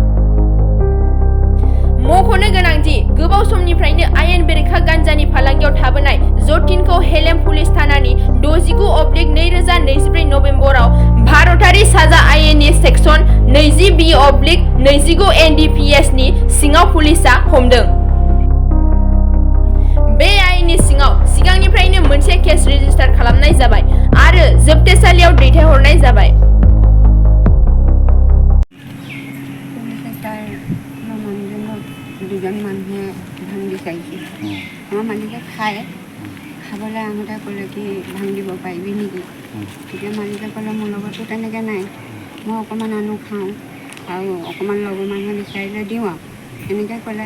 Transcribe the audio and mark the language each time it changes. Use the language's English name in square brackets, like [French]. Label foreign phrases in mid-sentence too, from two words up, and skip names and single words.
[Bodo] मख'नो गोनांदि गोबाव समनिफ्रायनो आयेन बेरेखा गान्जानि फालांगियाव थाबोनाय जतिनखौ हेलेम पुलिस थानानि 69/2024 नबेम्बराव भारतारि साजा आयेननि सेक्सन 20B/29 NDPS नि सिङाव पुलिसआ हमदों। बे आयेननि सिङाव सिगांनिफ्रायनो मोनसे केस रेजिस्टार खालामनाय जाबाय आरो जोबथेसालियाव दैथायहरनाय जाबाय। [Assamese] দুজন মানুহে ভাং বিচাৰিছে। আমাৰ মালিকে খাবলৈ আহোঁতে ক'লে কি ভাং দিব পাৰিবি নেকি? তেতিয়া মালিকে ক'লে মোৰ লগতো তেনেকৈ নাই, মই অকণমান আনো খাওঁ আৰু অকণমান লগৰ মানুহে বিচাৰিলে দিওঁ আৰু এনেকৈ ক'লে।